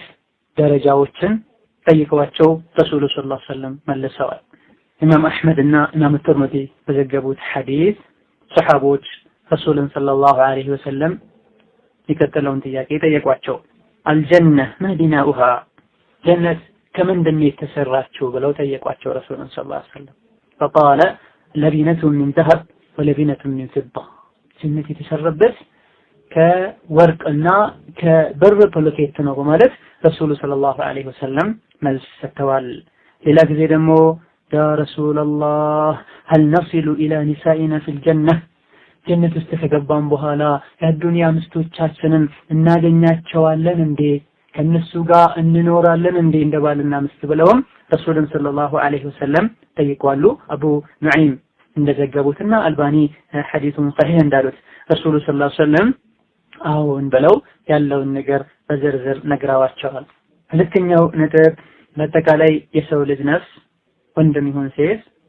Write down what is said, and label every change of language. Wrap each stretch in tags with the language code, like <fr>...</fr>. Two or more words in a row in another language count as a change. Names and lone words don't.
<am>ደረጃዎችን ጠይቀዋቸው ረሱሉ</am> <ar>صلى الله عليه وسلم</ar> <am>መልሰዋል። ኢማም አህመድ እና ኢማም ትርሚዚ በዘገቡት ሐዲስ ሰሃቦች ረሱሉን</am> <ar>صلى الله عليه وسلم</ar> <am>የቀጠለውን ጥያቄ ጠየቋቸው።</am> <ar>الجنة مدينتها</ar> <am>ጀነት ከምንድን የተሰራችው ብለው ጠየቋቸው ረሱሉን</am> <ar>صلى الله عليه وسلم። فقال لبنة من ذهب ولبنة من فضة</ar> <am>ጀነት የተሰራበት ከወርቅና ከብር ፕሎኬት ነው በማለት ረሱሉ</am> <ar>صلى الله عليه وسلم</ar> <am>መልስ ሰጥተዋል። ሌላ ጊዜ ደግሞ</am> <ar>يا رسول الله</ar> <am>هل</am> <ar>نصل إلى نسائنا في الجنة</ar> <am>ጀነት ውስጥ ከገባን በኋላ የዱንያ ምስቶቻችንን እናገኛቸዋለን እንዴ፣ ከነሱ ጋር እንኖራለን እንዴ እንደባልና ምስት ብለውም ረሱሉን</am> <ar>صلى الله عليه وسلم</ar> <am>ጠይቀዋል። አቡ ኑዐይም እንደዘገቡትና አልባኒ ሐዲሱን ሰሂህ እንዳሉት ረሱሉ</am> <ar>صلى الله عليه وسلم</ar> <am>አዎን ብለው ያለውን ነገር በዝርዝር ነግረዋቸዋል። ሁለተኛው ነጥብ በአጠቃላይ የሰው ልጅ ነፍስ ወንድም ይሁን ሴት</am>